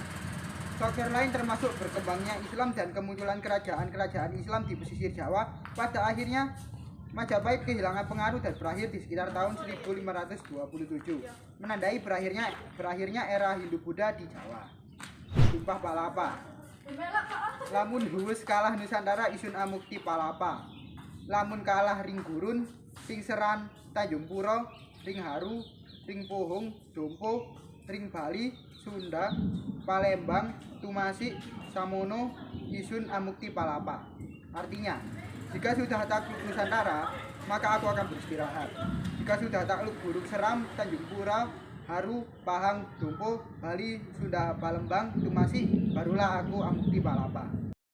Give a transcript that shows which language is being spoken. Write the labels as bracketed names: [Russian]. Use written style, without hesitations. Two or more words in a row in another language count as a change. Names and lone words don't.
[Indonesian] Faktor lain termasuk berkembangnya Islam dan kemunculan kerajaan-kerajaan Islam di pesisir Jawa. Pada akhirnya Majapahit kehilangan pengaruh dan berakhir di sekitar tahun 1527, menandai berakhirnya era Hindu-Buddha di Jawa. Sumpah Palapa. [Kawi] Lamun huwes kalah Nusantara isun amukti palapa. Lamun kalah ring gurun, ring seran, Tanjung Pura, ring haru, ring pohong, dompo, ring Bali, Sunda, Palembang, Tumasik, Samono, isun amukti palapa. [Indonesian] Artinya, jika sudah takluk Nusantara, maka aku akan beristirahat. Jika sudah takluk Buruk Seram, Tanjung Pura, Haru, Pahang, Dompo, Bali, Sunda, Palembang, Tumasik, barulah aku [Kawi] amukti palapa.